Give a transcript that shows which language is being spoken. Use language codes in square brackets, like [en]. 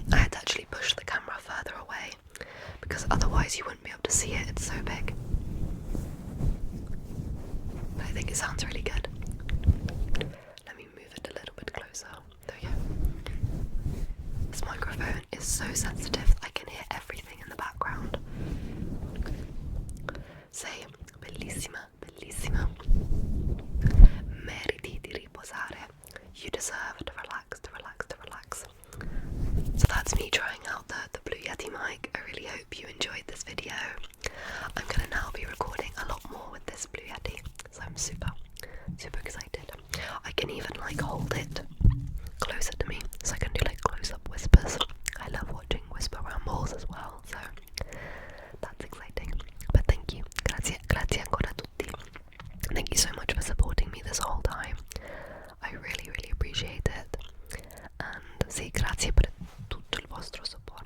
[en] I had to actually push the camera further away, because otherwise you wouldn't be able to see it, it's so big. But I think it sounds really good. Let me move it a little bit closer. There we go. This microphone is so sensitive, I can hear everything in the background. [it] Sei bellissima, bellissima. Meriti di riposare. [en] You deserve to relax, to relax, to relax. So that's me trying out the Blue Yeti mic. I really hope you enjoyed this video. I'm gonna now be recording a lot more with this Blue Yeti, so I'm super excited. I can even like hold it closer to me, so I can do like close-up whispers. I love watching whisper rambles as well, so that's exciting. But thank you, [it] grazie ancora a tutti. [en] Thank you so much for supporting me this whole time. I really appreciate it. And [it] sì, grazie per tutto il vostro supporto.